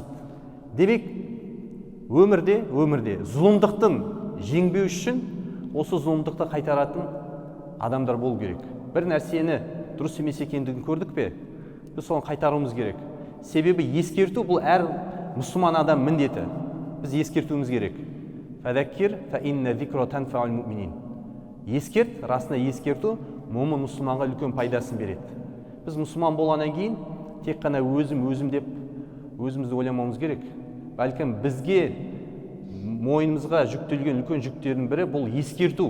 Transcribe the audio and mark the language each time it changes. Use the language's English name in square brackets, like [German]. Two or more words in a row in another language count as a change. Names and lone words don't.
[Kazakh] Демек, өмірде зұлымдықтың жеңбеу үшін осы зұлымдықты қайтаратын адамдар болу керек. Бір нәрсені дұрыс емес екендігін көрдік пе? Біз соны қайтаруымыз керек. Себебі ескерту бұл әр мұсылман адам міндеті. Біз ескертуіміз керек. [Arabic] فذكر فإن الذكرى تنفع المؤمنين. [Kazakh] Ескерт, расында ескерту момын мұсылманға үлкен пайдасын береді. Біз мұсылман болғаннан кейін тек қана өзім деп өзімізді ойламауымыз керек. Бәлкім бізге мойнымызға жүктелген үлкен жүктердің бірі бұл ескерту.